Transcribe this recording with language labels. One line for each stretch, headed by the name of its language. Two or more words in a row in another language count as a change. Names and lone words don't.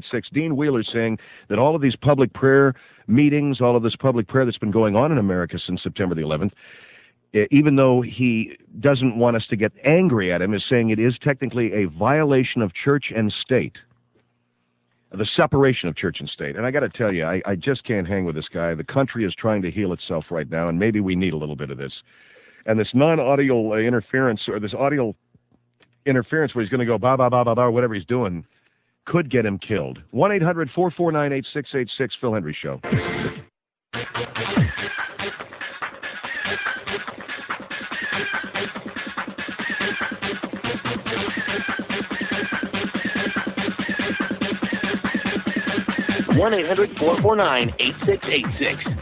English: Dean Wheeler saying that all of these public prayer meetings, all of this public prayer that's been going on in America since September the 11th, even though he doesn't want us to get angry at him, is saying it is technically a violation of church and state. The separation of church and state. And I got to tell you, I just can't hang with this guy. The country is trying to heal itself right now, and maybe we need a little bit of this. And this non-audio interference, or this audio interference where he's going to go ba-ba-ba-ba-ba, whatever he's doing, could get him killed. 1-800-449-8686, Phil Hendry Show. One 800-449-8686.